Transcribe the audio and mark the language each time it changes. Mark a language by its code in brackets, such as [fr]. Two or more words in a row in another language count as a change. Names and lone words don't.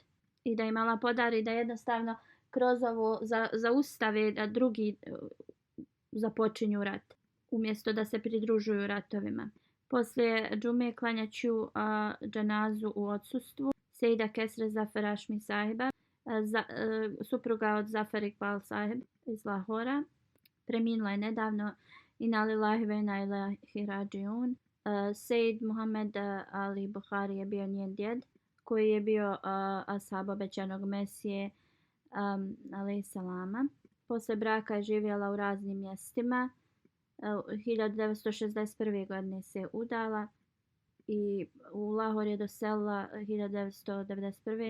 [bs] I da im Allah podari da jednostavno kroz ovo zaustave da drugi započinju rat, umjesto da se pridružuju ratovima. Poslije džume klanjat ću dženazu u odsustvu Sejda Kesre Zafar Ašmi sahiba, supruga od Zafar Iqbal sahib iz Lahora. Preminula je nedavno. [ar] إنا لله وإنا إليه راجعون. [bs] Sejid Muhammed Ali Buhari je bio njen djed, koji je bio ashab obećanog Mesije [ar] عليه السلام. [bs] Posle braka je živjela u raznim mjestima. 1961. godine se udala i u Lahor je doselila 1991.